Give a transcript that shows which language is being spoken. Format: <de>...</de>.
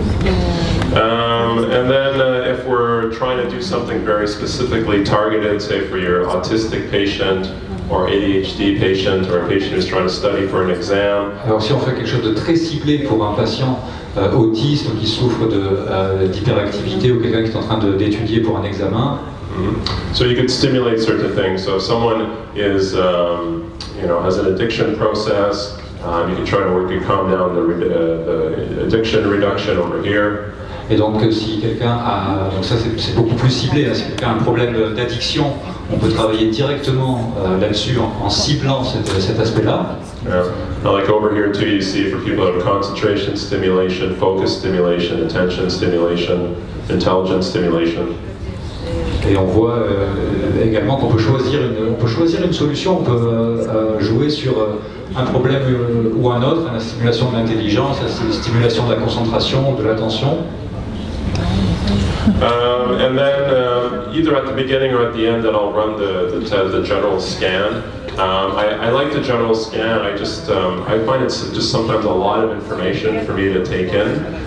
<en>And then if we're trying to do something very specifically targeted, say for your autistic patient, or ADHD patient, or a patient who's trying to study for an exam.</en> <fr>Alors si on fait quelque chose de très ciblé pour un patient autiste ou qui souffre d'hyperactivité ou quelqu'un qui est en train d'étudier pour un examen.</fr> <en>So you could stimulate certain things. So if someone is, has an addiction process, you can try to calm down the addiction reduction over here.</en> <fr>Et donc si quelqu'un a, donc ça c'est beaucoup plus ciblé, hein, si quelqu'un a un problème d'addiction, on peut travailler directement là-dessus en ciblant cet aspect-là.</fr> <en>Now, like over here too, you see for people who have concentration stimulation, focus stimulation, attention stimulation, intelligence stimulation.</en> <fr>Et on voit également qu'on peut choisir une solution, on peut jouer sur un problème ou un autre, la stimulation de l'intelligence, la stimulation de la concentration, de l'attention.</fr> <en>And then either at the beginning or at the end, then I'll run the general scan. I like the general scan. I find it's just sometimes a lot of information for me to take in.</en>